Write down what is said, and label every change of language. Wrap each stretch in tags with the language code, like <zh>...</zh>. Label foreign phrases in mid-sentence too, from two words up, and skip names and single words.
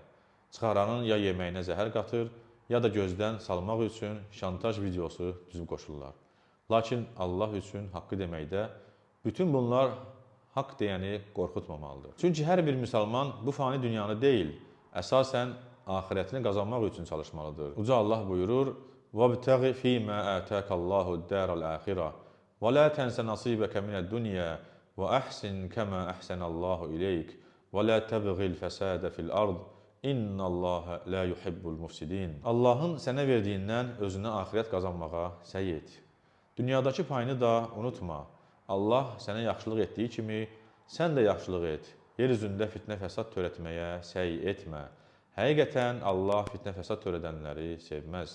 <az>Çıxaranın ya yeməyinə zəhər qatır, ya da gözdən salmaq üçün şantaj videosu düzüb qoşurlar. Lakin Allah üçün haqqı deməkdə bütün bunlar haqq deyəni qorxutmamalıdır. Çünki hər bir müsəlman bu fani dünyanı deyil, əsasən axirətini qazanmaq üçün çalışmalıdır. Uca Allah buyurur:</az> <ar>وَابْتَغِ فِي مَا آتَاكَ اللّٰهُ الدَّارَ الْآخِرَةَ وَلَا تَنْسَ نَصِيبَكَ مِنَ الدُّنْيَا وَأَحْسِنْ كَمَا أَحْسَنَ اللّٰهُ إِلَيْكَ وَلَا تَبْغِ الْفَسَادَ فِي الْأَرْضِ إن الله لا يحب المفسدين.</ar> <az>Allahın sənə verdiyindən özünə axirət qazanmağa səy et. Dünyadakı payını da unutma. Allah sənə yaxşılıq etdiyi kimi sən də yaxşılıq et. Yer üzündə fitnə fəsad törətməyə səy etmə. Həqiqətən Allah fitnə fəsad törədənləri sevməz.</az>